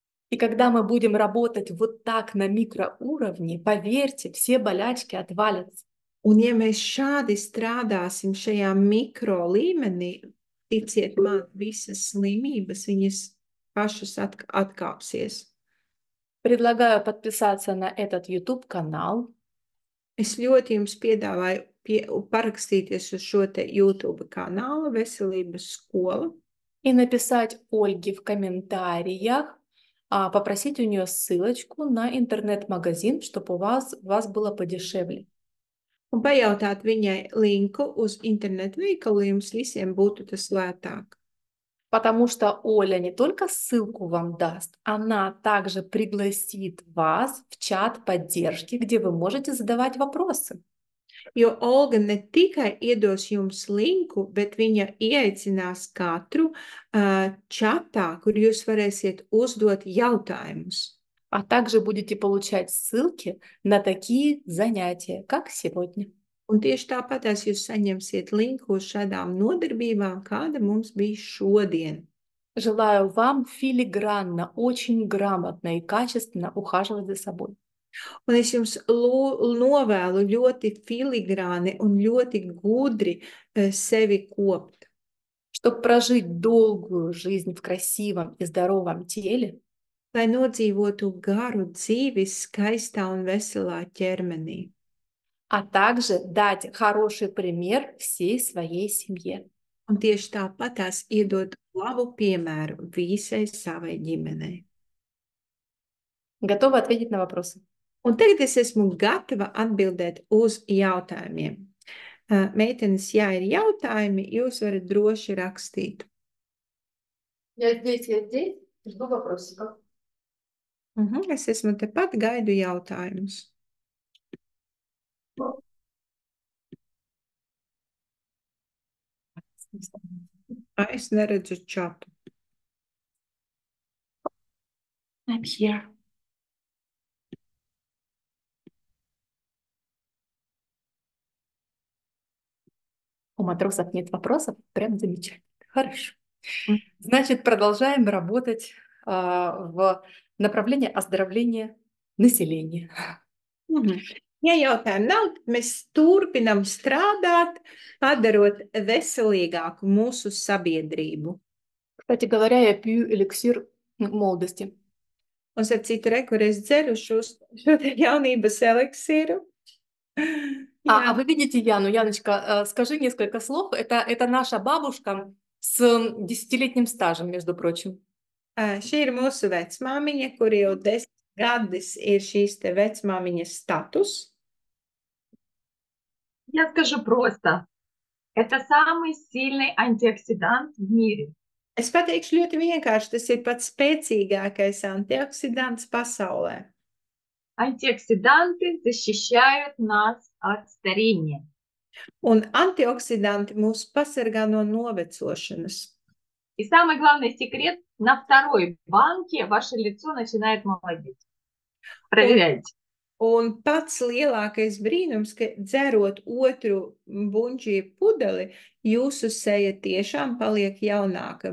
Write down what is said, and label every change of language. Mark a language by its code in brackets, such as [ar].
[ru] И когда мы будем работать вот так на микроуровне, поверьте, все болячки отвалятся. [lv] Un ja mēs šādi strādāsim šajā mikro līmenī, ticiet man, visas slimības, viņas pašas atkāpsies. [ru] Предлагаю подписаться на этот YouTube-канал. [lv] Es ļoti jums piedāvāju parakstīties uz šo te YouTube kanālu Veselības skola. [ru] И написать Ольге в комментариях, попросить у нее ссылочку на интернет-магазин, чтобы у вас было подешевле. [lv] Un pajautāt viņai linku uz internetu veikalu, lai jums visiem būtu tas lētāk. [ru] Потому что Оля не только ссылку вам даст, она также пригласит вас в чат поддержки, где вы можете задавать вопросы. [lv] Jo Olga ne tikai iedos jums linku, bet viņa ieaicinās katru čatā, kur jūs varēsiet uzdot jautājumus. [ru] А также будете получать ссылки на такие занятия, как сегодня. [lv] Un tieši tāpatās jūs saņemsiet linku uz šādām nodarbībām, kāda mums bija šodien. [ru] Желаю вам филигранно, очень грамотно и качественно ухаживать за собой. [lv] Un es jums novēlu ļoti filigrāni un ļoti gudri sevi kopt. [ru] Чтобы прожить долгую жизнь в красивом и здоровом теле, [lv] lai nodzīvotu garu dzīvi skaistā un veselā ķermenī. [ru] А также дать хороший пример всей своей семье. [lv] Un tieši tāpatās iedot labu piemēru visai savai ģimenei. [ru] Готова ответить на вопросы? [lv] Un tagad es esmu gatava atbildēt uz jautājumiem. Meitenes, ja ir jautājumi, jūs varat droši rakstīt. [ru] Я здесь. Жду вопросиков. [lv] Es esmu tepat, gaidu jautājumus. Es neredzu čatu. [en] I'm here. [ru] У матросов нет вопросов, прям замечательно. Хорошо. Значит, продолжаем работать в направлении оздоровления населения. [lv] Ja jautājumu nav, tad mēs turpinam strādāt, padarot veselīgāku mūsu sabiedrību. [ru] Кстати говоря, я пью эликсир молодости. [lv] Un ar citu reku, es dzeru šo te jaunības eliksīru. А Jā, [ru] вы видите Яну? Яночка, скажи несколько слов. Это наша бабушка с десятилетним стажем, между прочим. [lv] šī ir mūsu vecmāmiņa, kur jau 10 gadus ir šīs te vecmāmiņas status. [ru] Я скажу просто. Это самый сильный антиоксидант в мире. [lv] Es pateikšu ļoti vienkārši, tas ir pats spēcīgākais antioksidants pasaulē. [ru] Антиоксиданты защищают нас от старения. [lv] Un antioksidanti mūs pasargā no novecošanas. [ru] И самый главный секрет, на второй банке ваше лицо начинает молодеть. Проверяйте. [lv] Un pats lielākais brīnums, ka dzerot otru bunģī pudeli, jūsu seja tiešām paliek jaunāka.